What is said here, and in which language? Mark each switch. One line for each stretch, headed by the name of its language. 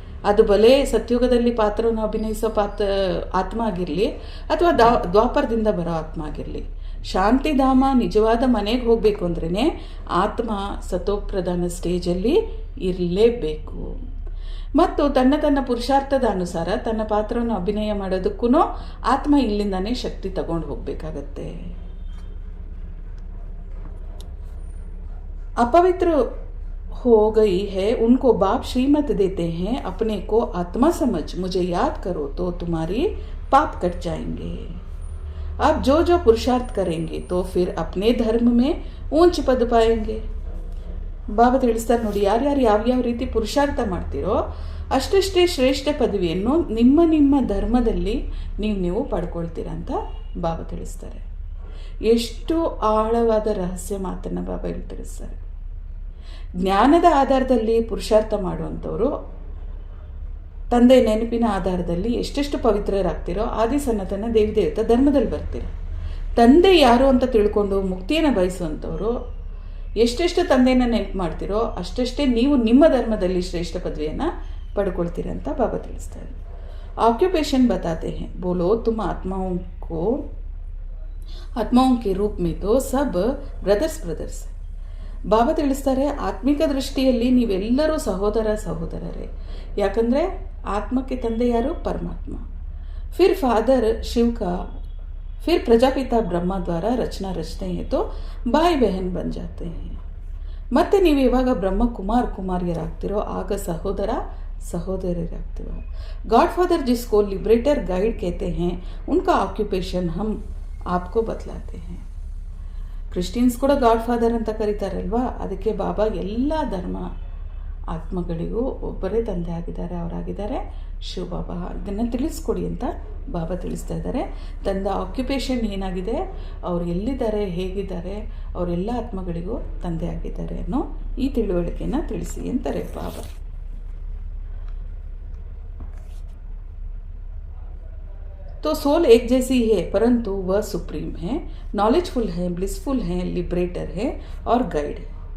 Kannada: ಅದು ಬಲೆ ಸತ್ಯುಗದಲ್ಲಿ ಪಾತ್ರವನ್ನು ಅಭಿನಯಿಸೋ ಆತ್ಮ ಆಗಿರಲಿ ಅಥವಾ ದ್ವಾಪರದಿಂದ ಬರೋ ಆತ್ಮ ಆಗಿರಲಿ, ಶಾಂತಿಧಾಮ ನಿಜವಾದ ಮನೆಗೆ ಹೋಗಬೇಕು ಅಂದ್ರೇ ಆತ್ಮ ಸತೋಪ್ರಧಾನ ಸ್ಟೇಜಲ್ಲಿ ಇರಲೇಬೇಕು. ಮತ್ತು ತನ್ನ ಪುರುಷಾರ್ಥದ ಅನುಸಾರ ತನ್ನ ಪಾತ್ರವನ್ನು ಅಭಿನಯ ಮಾಡೋದಕ್ಕೂ ಆತ್ಮ ಇಲ್ಲಿಂದಾನೇ ಶಕ್ತಿ ತಗೊಂಡು ಹೋಗಬೇಕಾಗತ್ತೆ.
Hindi: अपवित्र हो गई है उनको बाप श्रीमत देते हैं, अपने को आत्मा समझ मुझे याद करो तो तुम्हारी पाप कट जाएंगे. आप जो पुरुषार्थ करेंगे तो फिर अपने धर्म में ऊंच पद पाएंगे.
Kannada: ಬಾಬಾ ತಿಳಿಸ್ತಾರೆ ನೋಡಿ, ಯಾರ್ಯಾರು ಯಾವ್ಯಾವ ರೀತಿ ಪುರುಷಾರ್ಥ ಮಾಡ್ತೀರೋ ಅಷ್ಟಷ್ಟೇ ಶ್ರೇಷ್ಠ ಪದವಿಯನ್ನು ನಿಮ್ಮ ಧರ್ಮದಲ್ಲಿ ನೀವು ಪಡ್ಕೊಳ್ತೀರ ಅಂತ ಬಾಬಾ ತಿಳಿಸ್ತಾರೆ. ಎಷ್ಟು ಆಳವಾದ ರಹಸ್ಯ ಮಾತನ್ನು ಬಾಬಾ ಇಲ್ಲಿ ತಿಳಿಸ್ತಾರೆ. ಜ್ಞಾನದ ಆಧಾರದಲ್ಲಿ ಪುರುಷಾರ್ಥ ಮಾಡುವಂಥವರು ತಂದೆ ನೆನಪಿನ ಆಧಾರದಲ್ಲಿ ಎಷ್ಟೆಷ್ಟು ಪವಿತ್ರರಾಗ್ತಿರೋ ಆದಿ ಸನಾತನ ದೇವಿ ದೇವತಾ ಧರ್ಮದಲ್ಲಿ ಬರ್ತೀರ. ತಂದೆ ಯಾರು ಅಂತ ತಿಳ್ಕೊಂಡು ಮುಕ್ತಿಯನ್ನು ಬಯಸುವಂಥವರು ಎಷ್ಟೆಷ್ಟು ತಂದೆಯನ್ನು ನೆನಪು ಮಾಡ್ತಿರೋ ಅಷ್ಟಷ್ಟೇ ನೀವು ನಿಮ್ಮ ಧರ್ಮದಲ್ಲಿ ಶ್ರೇಷ್ಠ ಪದವಿಯನ್ನು ಪಡ್ಕೊಳ್ತೀರ ಅಂತ ಬಾಬಾ ತಿಳಿಸ್ತಾರೆ.
Hindi: ऑक्यूपेशन बताते हैं, बोलो तुम आत्माओं के रूप में तो सब ಬ್ರದರ್ಸ್.
Kannada: ಬಾಬಾ ತಿಳಿಸ್ತಾರೆ, ಆತ್ಮಿಕ ದೃಷ್ಟಿಯಲ್ಲಿ ನೀವೆಲ್ಲರೂ ಸಹೋದರರೇ. ಯಾಕಂದರೆ ಆತ್ಮಕ್ಕೆ ತಂದೆ ಯಾರು? ಪರಮಾತ್ಮ.
Hindi: फिर फादर शिव का, फिर प्रजापिता ब्रह्मा द्वारा रचना रचते हैं तो भाई बहन बन जाते हैं.
Kannada: ಮತ್ತೆ ನೀವು ಯಾವಾಗ ಬ್ರಹ್ಮ ಕುಮಾರಿಯರಾಗ್ತಿರೋ ಆಗ ಸಹೋದರರಾಗ್ತಿರೋ.
Hindi: गॉड फादर जिसको लिबरेटर गाइड कहते हैं उनका ऑक्यूपेशन हम आपको बतलाते हैं.
Kannada: ಕ್ರಿಶ್ಚಿಯನ್ಸ್ ಕೂಡ ಗಾಡ್ ಫಾದರ್ ಅಂತ ಕರೀತಾರಲ್ವಾ, ಅದಕ್ಕೆ ಬಾಬಾ ಎಲ್ಲ ಧರ್ಮ ಆತ್ಮಗಳಿಗೂ ಒಬ್ಬರೇ ತಂದೆ ಆಗಿದ್ದಾರೆ, ಅವರಾಗಿದ್ದಾರೆ ಶಿವ ಬಾಬಾ. ಇದನ್ನು ತಿಳಿಸ್ಕೊಡಿ ಅಂತ ಬಾಬಾ ತಿಳಿಸ್ತಾ ಇದ್ದಾರೆ. ತಂದ ಆಕ್ಯುಪೇಷನ್ ಏನಾಗಿದೆ, ಅವ್ರು ಎಲ್ಲಿದ್ದಾರೆ, ಹೇಗಿದ್ದಾರೆ, ಅವರೆಲ್ಲ ಆತ್ಮಗಳಿಗೂ ತಂದೆ ಆಗಿದ್ದಾರೆ ಅನ್ನೋ ಈ ತಿಳುವಳಿಕೆಯನ್ನು ತಿಳಿಸಿ ಅಂತಾರೆ ಬಾಬಾ.
Hindi: तो सोल एक जैसी है परंतु वह सुप्रीम है, नॉलेजफुल है, ब्लिसफुल है, लिबरेटर है और गाइड है.